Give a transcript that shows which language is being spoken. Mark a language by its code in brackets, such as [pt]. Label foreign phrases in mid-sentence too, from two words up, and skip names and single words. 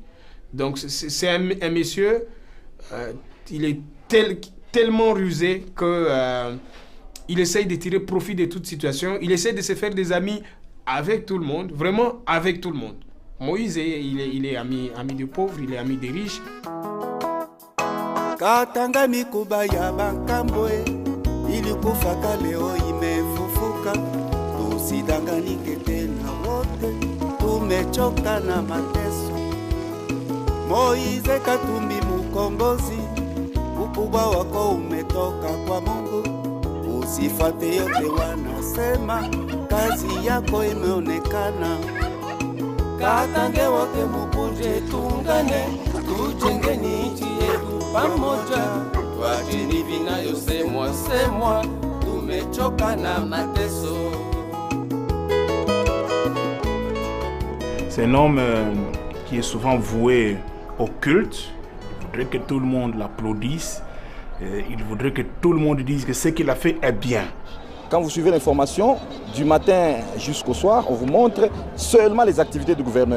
[fr] Donc c'est un monsieur, il est tellement rusé que il essaye de tirer profit de toute situation, il essaie de se faire des amis avec tout le monde, vraiment avec tout le monde. Moïse, il est ami des pauvres, il est ami des riches. [sw] Katanga mikuba ya bankambwe ilikufaka leo imefufuka, tusidanganike tena wote, tumechoka na mateso. Moize Katumbi mkombozi, ukubwa wako umetoka kwa Mungu, usifate yote wanasema, kazi yako imeonekana. Katange wote mukuje tuungane, tujenge nchi yetu pamoja, tuacheni vinayosemwa, tumechoka na mateso. [fr] C'est un homme qui est souvent voué au culte. Il voudrait que tout le monde l'applaudisse. Il voudrait que tout le monde dise que ce qu'il a fait est bien. Quand vous suivez l'information, du matin jusqu'au soir, on vous montre seulement les activités du gouverneur.